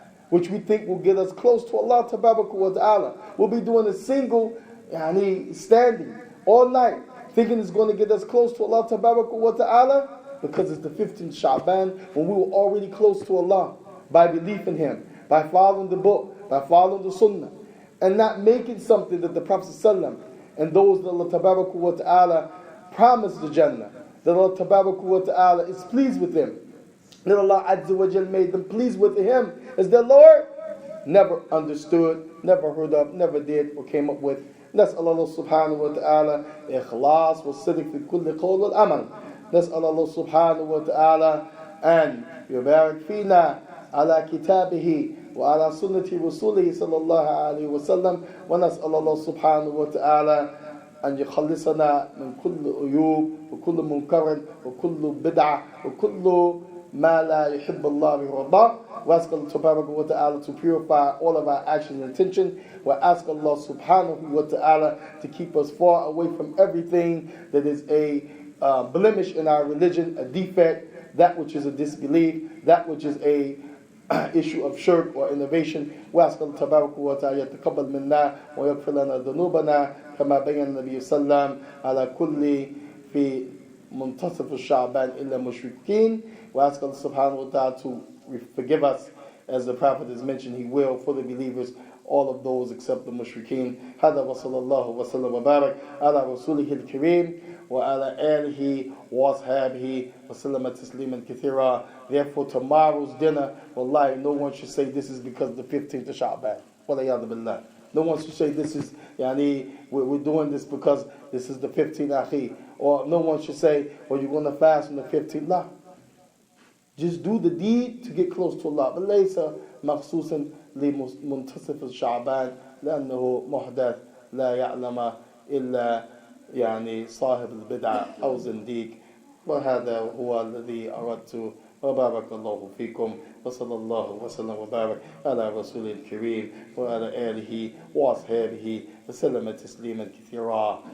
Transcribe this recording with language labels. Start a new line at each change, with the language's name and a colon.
English: which we think will get us close to Allah Tabaraka wa Ta'ala. We'll be doing a single standing all night, thinking it's going to get us close to Allah Tabaraka wa Ta'ala, because it's the 15th Sha'baan, when we were already close to Allah by belief in Him, by following the book, by following the Sunnah, and not making something that the Prophet ﷺ and those that Allah Tabaraka wa Ta'ala promised the Jannah, that Allah Tabaraka wa Ta'ala is pleased with them, that Allah Azza wa Jal made them pleased with Him as their Lord, never understood, never heard of, never did or came up with.
Arabic: نسأل الله سبحانه وتعالى إخلاص والصدق في كل قول والعمل. نسأل الله سبحانه وتعالى أن يبارك فينا على كتابه وعلى سنة رسوله صلى الله عليه وسلم. ونسأل الله سبحانه وتعالى أن يخلصنا من كل عيوب وكل منكر وكل بدعة وكل ما لا يحب الله ويرضاه.
English: We ask Allah subhanahu wa ta'ala to purify all of our actions and intention. We ask Allah subhanahu wa ta'ala to keep us far away from everything that is a blemish in our religion, a defect, that which is a disbelief, that which is a issue of shirk or innovation. We ask
Arabic: Allah tabaraka wa ta'ala يتقبل منا ويغفر لنا ذنوبنا كما بين النبي صلى الله عليه وسلم على كل في منتصف الشعبان إلا مشركين.
English: We ask Allah subhanahu wa ta'ala to forgive us, as the Prophet has mentioned He will, for the believers, all of those except the mushrikeen.
Arabic: هذا وصلى الله وسلم وبارك على رسوله الكريم وعلى آله وأصحابه وسلم تسليما كثيرا.
English: Therefore, tomorrow's dinner, wallahi, no one should say this is because the 15th of Sha'baan. Walayadu billah. No one should say this is, we're doing this because this is the 15th akhi. Or no one should say, well, you're going to fast on the 15th. La. Just do the deed to get close to Allah. But
Arabic: ليس مخصوصا لمنتصف الشعبان لأنه محدث لا يعلم إلا صاحب البدعة أو زنديق. وهذا هو الذي أردت. وبارك الله فيكم وصلى الله وسلم وبارك على رسول الكريم وعلى آله وأصحابه وسلم تسليما كثيرا.